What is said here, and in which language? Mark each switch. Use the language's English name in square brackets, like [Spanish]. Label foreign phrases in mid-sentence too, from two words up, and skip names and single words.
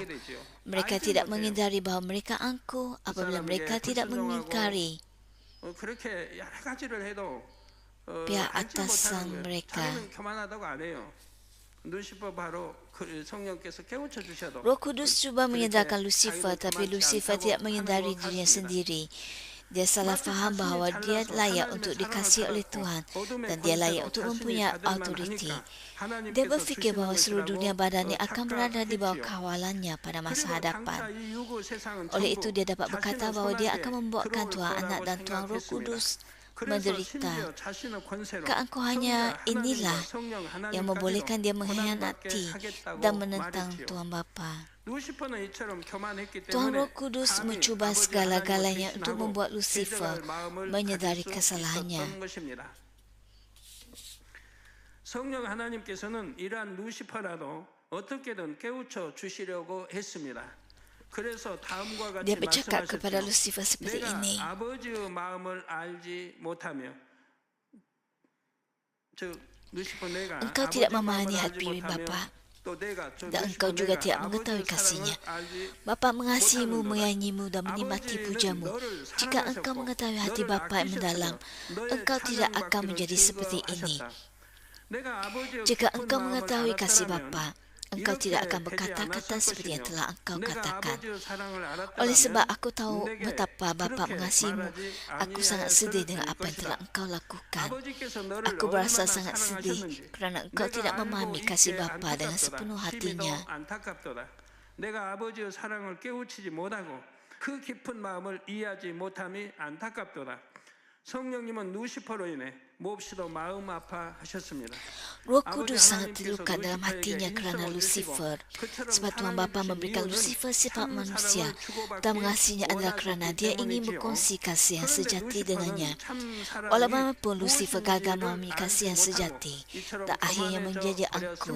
[Malay] Mereka tidak mengingkari bahawa mereka angkuh apabila mereka tidak mengingkari pihak atasan mereka. Roh Kudus cuba menyadarkan Lucifer, tapi Lucifer tidak menghindari dirinya sendiri. Dia salah faham bahawa dia layak untuk dikasihi oleh Tuhan dan dia layak untuk mempunyai autoriti. Dia berfikir bahawa seluruh dunia badannya akan berada di bawah kawalannya pada masa hadapan. Oleh itu dia dapat berkata bahawa dia akan membuatkan Tuhan Anak dan Tuhan Roh Kudus menderita. Keangkuhannya inilah yang membolehkan dia mengkhianati dan menentang Tuhan Bapa. Tuhan Roh Kudus mencuba segala-galanya untuk membuat Lucifer menyedari kesalahannya. [Korean] 성령 하나님께서는 이러한 루시퍼라도 어떻게든 깨우쳐 주시려고 했습니다. 그래서 다음과 같이 [Malay] Dia bercakap kepada Lucifer seperti [Korean] 내가 [Malay] ini. [Korean] 아버지의 마음을 알지 못하며 즉 루시퍼 내가 [Malay] Engkau tidak memahami hati Bapa dan engkau juga tidak mengetahui kasihnya. Bapa mengasihimu, menyayangimu dan menikmati pujamu. Jika engkau mengetahui hati Bapa yang mendalam, engkau tidak akan menjadi seperti ini. Jika engkau mengetahui kasih Bapa, engkau tidak akan berkata-kata seperti yang telah engkau katakan. Oleh sebab aku tahu betapa Bapa mengasihimu, aku sangat sedih dengan apa yang telah engkau lakukan. Aku berasa sangat sedih kerana engkau tidak memahami kasih Bapa dengan sepenuh hatinya. [Korean] 내가 아버지의 사랑을 깨우치지 못하고 그 깊은 마음을 이해하지 못함이 안타깝도다. 성령님은 루시퍼로 인해 몹시도 마음 아파하셨습니다. [Malay] Roh Kudus sangat terluka dalam hatinya kerana Lucifer. Sebab Tuhan Bapa memberikan Lucifer sifat manusia dan mengasihinya adalah kerana dia ingin berkongsi kasih yang sejati dengannya. Walaupun Lucifer gagal memahami kasih yang sejati dan akhirnya menjadi angkuh.